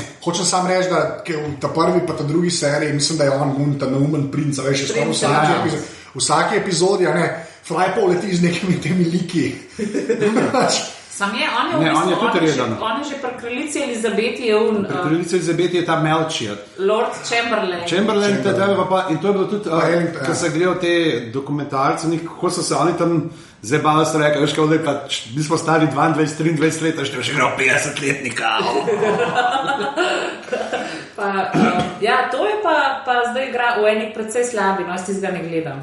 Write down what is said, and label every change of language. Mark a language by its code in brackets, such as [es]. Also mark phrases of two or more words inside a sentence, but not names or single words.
[sl] Hočem sam reči, da v ta prvi pa ta drugi seriji, mislim, da je on ta neumen princ, veš, je skoraj v vsaki epizodi, a ne, Fry pa uleti z nekimi temi liki. Sam je, on je v Ne, bistvu, on je tudi reden. On je že pri kraljici Elizabeti je pri kraljici Elizabeti je ta Melchior. Lord Chamberlain. Chamberlain, in to je bilo tudi, Wellington, ko se gledal te dokumentarce, kako so se oni tam zabavali, so rekli, veš, kao, da mi smo stari 22-23 let, še še igral 50-letnika. Ja, to je pa zdaj igra v eni precej slabi, no, jaz tistega ne gledam.